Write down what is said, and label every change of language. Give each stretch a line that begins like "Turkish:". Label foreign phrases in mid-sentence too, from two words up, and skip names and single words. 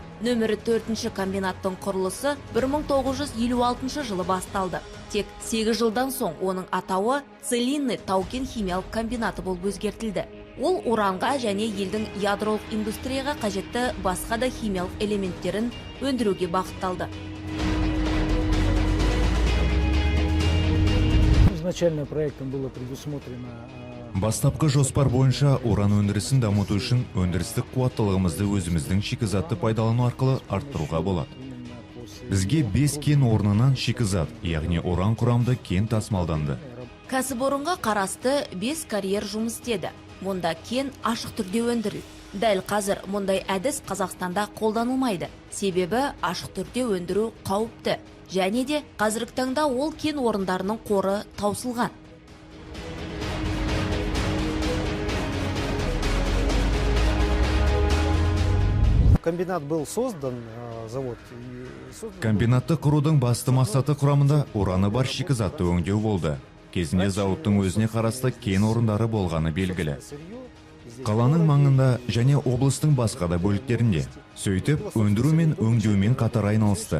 Kazakh: Нөмірі 4-ші комбинаттың құрылысы 1956 жылы басталды. Тек 8 жылдан соң оның атауы Целинный тау-кен химиялық комбинаты болып өзгертілді. Ол уранға және елдің ядролық индустрияға қажетті басқа да химиялық элементтерін өндіруге бағытталды.
Russian: Изначально проектом было предусмотрено
Kazakh: Бастапқы жоспар бойынша уран өндірісін дамыту үшін өндірістік қуаттылығымызды өзіміздің шикізатты пайдалану арқылы арттыруға болады. Бізге 5 кен орнынан шикізат, яғни уран құрамды кен тасымалданды. Кәсіпорынға қарасты 5 карьер жұмыс істеді. Мұнда кен ашық түрде өндірілді. Дәл қазір мұндай әдіс Қазақстанда қолданылмайды. Себебі ашық түрде өндіру қауіпті. Және де қазіргі таңда ол кен орындарының қоры таусылған.
Russian: комбинат был создан, завод.
Kazakh: Комбинатты құрудың басты мақсаты құрамында ураны бар шикізатты өңдеу болды. Кезінде зауыттың өзіне қарасты кен орындары болғаны белгілі. Қаланың маңында және облыстың басқа да бөліктерінде. Сөйтіп, өндіру мен өңдеумен қатар айналысты.